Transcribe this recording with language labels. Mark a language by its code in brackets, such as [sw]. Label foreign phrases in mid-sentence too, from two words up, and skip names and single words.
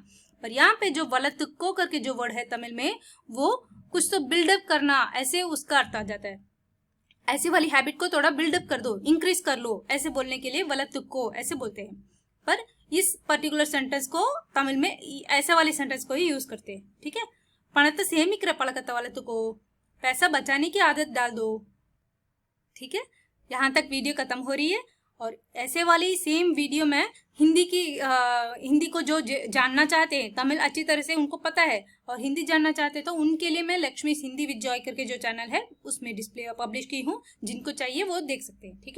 [hi] पर यहाँ पे जो वलतको करके जो वर्ड है तमिल में, वो कुछ तो बिल्डअप करना ऐसे उसका अर्थ आ जाता है। ऐसी वाली हैबिट को थोड़ा बिल्डअप कर दो, इंक्रीज कर लो ऐसे बोलने के लिए वलतको ऐसे बोलते हैं। पर इस [en] particular sentence [hi] को तमिल में ऐसे वाले सेंटेंस को ही यूज करते हैं, ठीक है। [ta] पणत्त சேமிக்கிற பழக்கத்தை வளர்த்துக்கோ, [hi] पैसा बचाने की आदत डाल दो, ठीक है। यहाँ तक वीडियो खत्म हो रही है, और ऐसे वाली सेम वीडियो में हिंदी को जो जानना चाहते हैं, तमिल अच्छी तरह से उनको पता है और हिंदी जानना चाहते हैं, तो उनके लिए मैं लक्ष्मी हिंदी विद जॉय करके जो चैनल है उसमें [en] display publish [hi] की हूँ, जिनको चाहिए वो देख सकते हैं, ठीक है।